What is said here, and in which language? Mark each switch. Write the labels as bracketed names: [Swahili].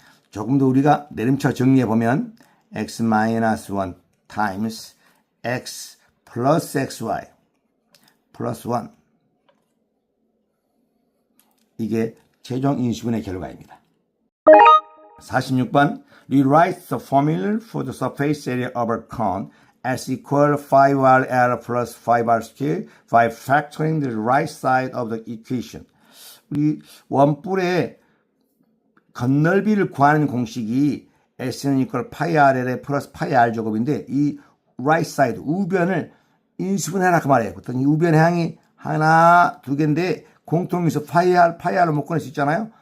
[Korean] 조금 더 우리가 내림차 정리해보면 x 마이너스 1 times x 플러스 xy 플러스 1. 이게 최종 인수분의 결과입니다. [English] 46번 Rewrite the formula for the surface area of a cone as equal 5rl plus 5r square by factoring the right side of the equation. [Korean] 우리 원뿔의 건널비를 구하는 공식이 S는 equal 파이 RL에 플러스 파이 R 제곱인데 이 right side 우변을 인수분해라 그 말이에요. 그랬더니 이 우변의 항이 하나, 2개인데 공통인수 파이 R로 묶어낼 수 있잖아요.